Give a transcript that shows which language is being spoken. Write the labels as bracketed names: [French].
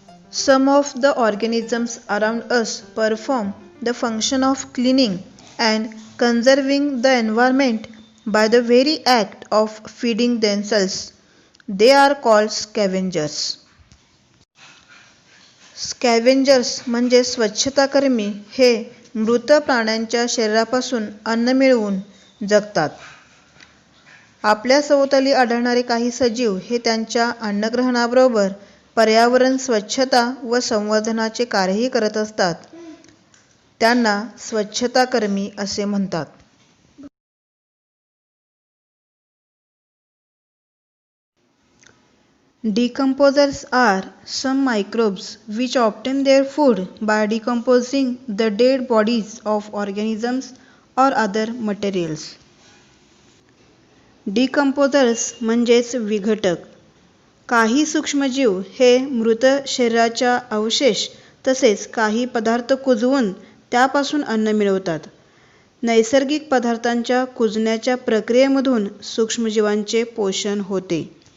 [English] Some of the organisms around us perform the function of cleaning and conserving the environment by the very act of feeding themselves. They are called scavengers. [Marathi] Scavengers म्हणजे स्वच्छताकर्मी हे मृत प्राण्यांच्या शरीरापासून अन्न मिळवून जगतात. आपल्या सभोवताली आढळणारे काही सजीव हे त्यांच्या अन्नग्रहणाबरोबर पर्यावरण स्वच्छता व संवर्धनाचे कार्यही करत असतात. त्यांना स्वच्छताकर्मी असे म्हणतात. [English] Decomposers are some microbes which obtain their food by decomposing the dead bodies of organisms or other materials. [Marathi] Decomposers म्हणजेच विघटक. काही सूक्ष्मजीव हे मृत शरीराच्या अवशेष तसेच काही पदार्थ कुजवून त्यापासून अन्न मिळवतात. नैसर्गिक पदार्थांच्या कुजण्याच्या प्रक्रियेमधून सूक्ष्मजीवांचे पोषण होते.